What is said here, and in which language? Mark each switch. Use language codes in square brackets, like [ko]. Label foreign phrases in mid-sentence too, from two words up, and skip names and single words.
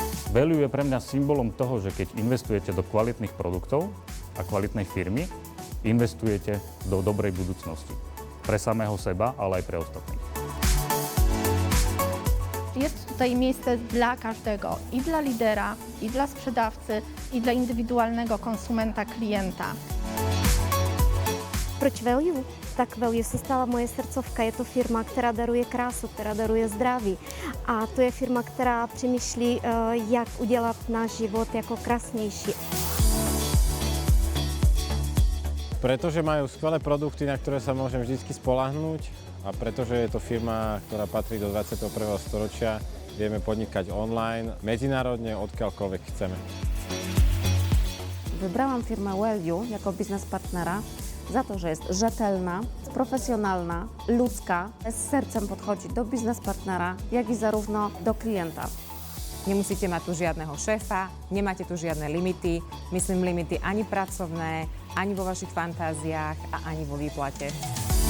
[sk] Value je pre mňa symbolom toho, že keď investujete do kvalitných produktov a kvalitnej firmy, investujete do dobrej budúcnosti. Pre samého seba, ale aj pre ostatných. [pl] Jest tutaj miejsce dla każdego, i dla lidera, i dla sprzedawcy, i dla indywidualnego konsumenta, klienta. [cs] Proč Value? Tak Value se stala moje srdcovka. Je to firma, která daruje krásu, která daruje zdraví. A to je firma, která přemýšlí, jak udělat náš život jako krásnější. [sk] Pretože majú skvelé produkty, na ktoré sa môžem vždy spoľahnúť a pretože je to firma, ktorá patrí do 21. storočia, vieme podnikať online, medzinárodne, odkiaľkoľvek chceme. [pl] Wybrałam firmę Value jako biznes partnera za to, że jest rzetelna, profesjonalna, ludzka, z sercem podchodzi do biznes partnera, jak i zarówno do klienta. [sk] Nemusíte mať tu žiadneho šéfa, nemáte tu žiadne limity, myslím limity ani pracovné, ani vo vašich fantáziách a ani vo výplate.